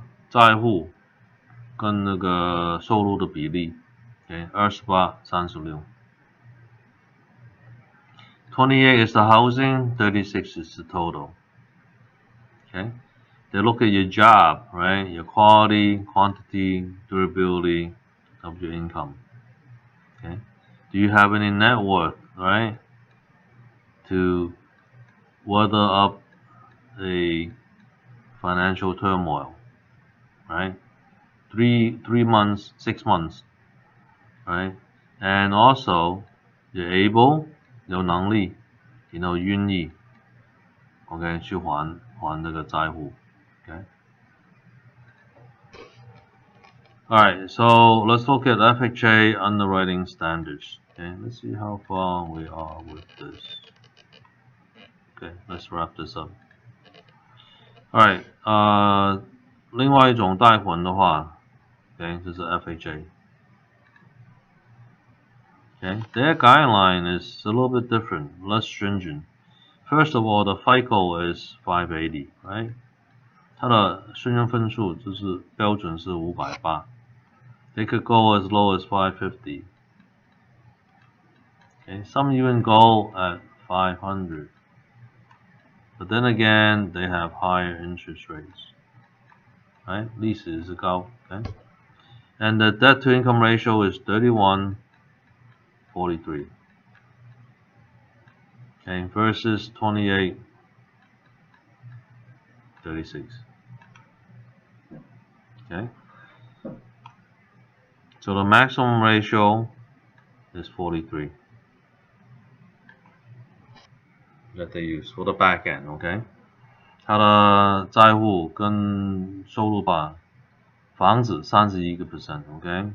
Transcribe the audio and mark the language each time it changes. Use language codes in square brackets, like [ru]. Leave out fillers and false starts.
[zh] 债户跟那个收入的比例 okay? [en] 28:36. 28 is the housing, 36 is the total. Okay? They look at your job, right? Your quality, quantity, durability of your income. Okay? Do you have any net worth, right? To weather up a financial turmoil, right? 3 months, 6 months, right? And also, you're able, [zh] 有能力，愿意 ，OK 去还这个债户 ，OK. [en] Alright, so let's look at FHA Underwriting Standards. Okay, let's see how far we are with this. Okay, let's wrap this up. [zh] Alright, 另外一种贷款的话 ，okay, 这是 FHA. [en] Okay, their guideline is a little bit different, less stringent. First of all, the FICO is 580, right? [zh] 它的信用分数就是标准是580. [en] They could go as low as 550. Okay, some even go at 500. But then again, they have higher interest rates. Right? [zh] 利息是高 [en] okay? And the debt to income ratio is 31:43. Okay, versus 28:36. Okay. So the maximum ratio is 43 that they use for the back end, okay? [zh] 他的债户跟收入吧，房子31%, okay?